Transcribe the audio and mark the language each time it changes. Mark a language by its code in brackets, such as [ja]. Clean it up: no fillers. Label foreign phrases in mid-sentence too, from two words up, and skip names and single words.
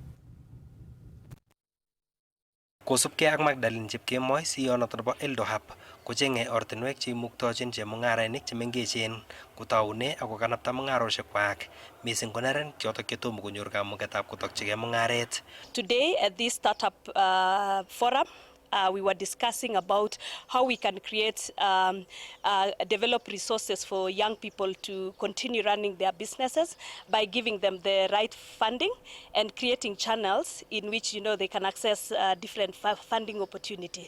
[kln] Kosubkei ak Magdalene Chepkemoi, CEO noto nebo Eldohub, kocheng'e ortinwek cheimuktochin chemung'arainik chemengechen kotoune ak kokanapta mung'arosiekwak mising ko neranik chotok chetomo konyor kamugetab kotokchigei mung'aret. [en] Today at this startup forum we were discussing about how we can create develop resources for young people to continue running their businesses by giving them the right funding and creating channels in which they can access different funding opportunity.